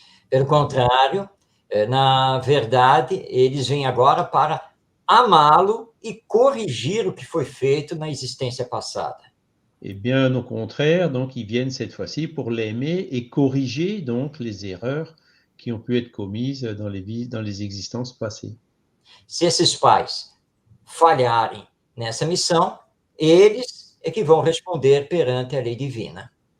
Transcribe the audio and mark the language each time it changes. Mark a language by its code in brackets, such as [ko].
[pt] Pelo contrário, na verdade, eles vêm agora para amá-lo e corrigir o que foi feito na existência passada. [fr] Et bien au contraire, donc ils viennent cette fois-ci pour l'aimer et corriger donc les erreurs qui ont pu être commises dans les existences passées. [pt] Se esses pais falharem nessa missão, eles é que vão responder perante a lei divina.